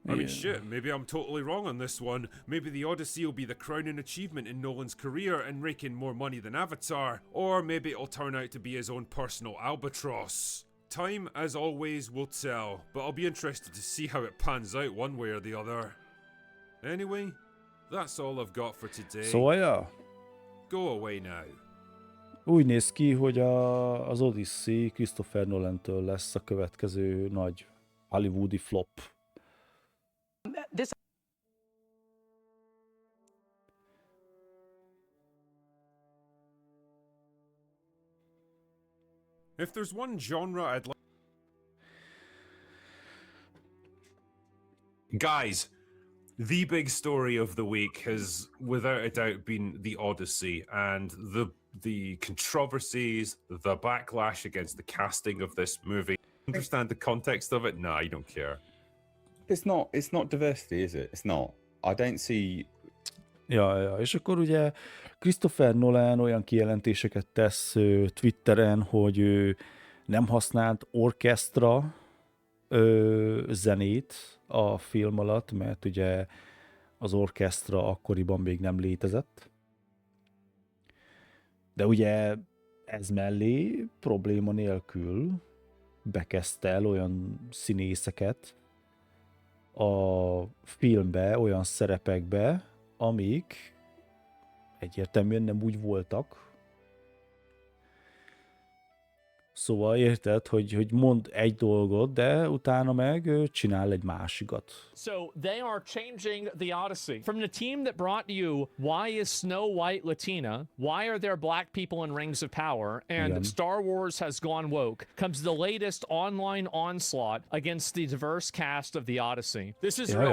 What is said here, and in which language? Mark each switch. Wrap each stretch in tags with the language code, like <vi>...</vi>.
<en>I mean, shit, maybe I'm totally wrong on this one. Maybe the Odyssey will be the crowning achievement in Nolan's career and raking more money than Avatar, or maybe it'll turn out to be his own personal albatross. Time, as always, will tell, but I'll be interested to see how it pans out one way or the other. Anyway, that's all I've got for today.</en> <hu>Szóval, ja.</hu> <en>Go away now.</en> <hu>Úgy néz ki, hogy az Odyssey Christopher Nolan-től lesz a következő nagy hollywoodi flop.</hu> <en>If there's one genre I'd like... Guys, the big story of the week has without a doubt been the Odyssey and the controversies, the backlash against the casting of this movie. Understand the context of it? Nah, you don't care. It's not diversity, is it? It's not. I don't see.</en> <hu>Ja, és akkor ugye Christopher Nolan olyan kijelentéseket tesz Twitteren, hogy ő nem használt orkesztra zenét a film alatt, mert ugye az orkesztra akkoriban még nem létezett. De ugye ez mellé probléma nélkül bekezdte el olyan színészeket a filmbe, olyan szerepekbe, amik egyértelműen nem úgy voltak. Szóval érted, hogy mond egy dolgot, de utána meg csinál egy másikat.</hu> <en>So they are changing the Odyssey. From the team that brought you Why is Snow White Latina? Why are there black people in Rings of Power? And</en> <hu>Igen.</hu> <en>Star Wars has gone woke. Comes the latest online onslaught against the diverse cast of the Odyssey. This is a real</en>